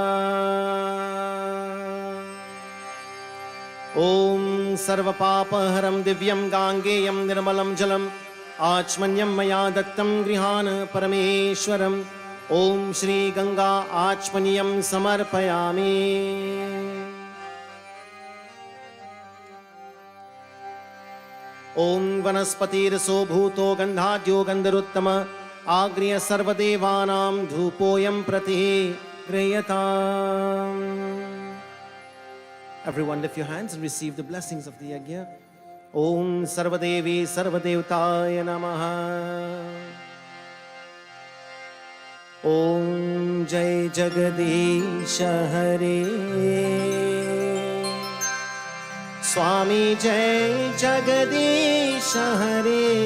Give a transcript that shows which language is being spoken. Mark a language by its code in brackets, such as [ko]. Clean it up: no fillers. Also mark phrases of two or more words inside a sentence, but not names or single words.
[sa] ॐ सर्वपापहरं दिव्यं गाङ्गेयं निर्मलं जलम् आचमन्यं मया दत्तं गृहाण परमेश्वरम् ॐ श्री गंगा आचमनीयं समर्पयामि ॐ वनस्पतिरसो भूतो गन्धाद्यो गन्धरुत्तम आग्र्य सर्वदेवानां धूपोऽयं प्रतिगृह्यताम्. [en] Everyone lift your hands and receive the blessings of the yajna. [sa] ॐ सर्वदेवी सर्वदेवताय नमः. [hi] ओम जय जगदीश हरे. स्वामी जय जगदीश हरे.